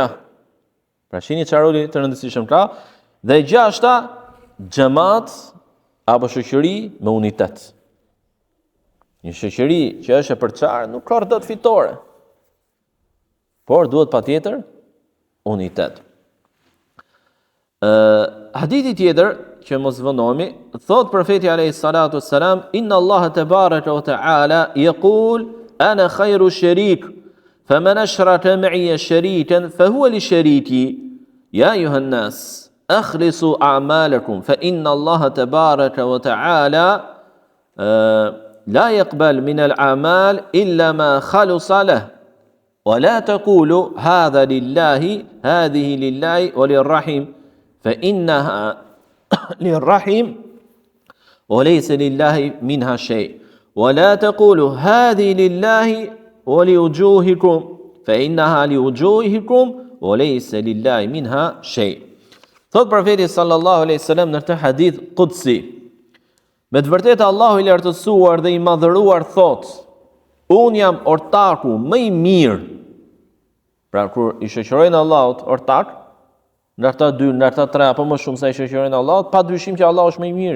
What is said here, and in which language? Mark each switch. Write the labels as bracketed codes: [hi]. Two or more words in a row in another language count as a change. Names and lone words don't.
[sq] Pra shihni çfarë roli të rëndësishëm ka. Dhe e gjashta, xhamat apo shoqëri me unitet. Një shoqëri që është e përçarë nuk ka dot fitore. Por duhet patjetër unitet. Hadithi tjetër që mos vënohemi, thot profeti [ar] عليه الصلاة والسلام إن الله تبارك وتعالى يقول أنا خير شريك فمن أشرك معي شريكا فهو لشريكي يا أيها الناس أخلصوا أعمالكم فإن الله تبارك وتعالى لا يقبل من الأعمال إلا ما خلص له ولا تقولوا هذا لله هذه لله وللرحم فإنها للرحم وليس لله منها شيء ولا تقولوا هذه لله ولوجوهكم فإنها لوجوهكم وليس لله منها شيء. [sq] Thot profeti [ar] صلى الله عليه وسلم [sq] në këtë [ar] حديث قدسي, [sq] me të vërtetë Allahu i lartësuar dhe i madhëruar thot, unë jam ortaku më i mirë. Pra kur i shoqërojnë Allahut ortak, nga ata 2, nga ata 3 apo më shumë sa i shoqërojnë Allahut, pa dyshim që Allahu është më i miri.